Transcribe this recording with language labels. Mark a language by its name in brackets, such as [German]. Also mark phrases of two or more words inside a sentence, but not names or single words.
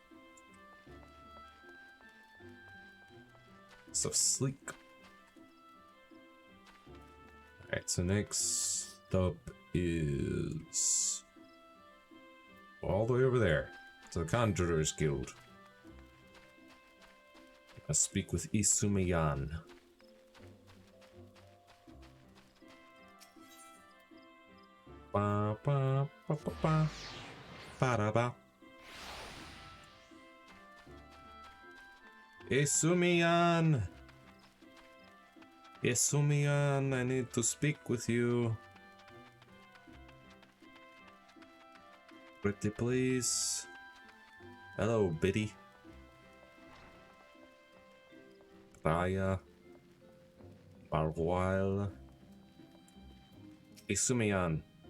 [English] So sleek. Alright, so next up is all the way over there to the Conjurer's Guild. I speak with Isumiyan. Ba ba ba ba ba ba da ba. Isumiyan! Isumiyan, I need to speak with you. Pretty please. Hello, Biddy. Raya. Marwile. Isumiyan.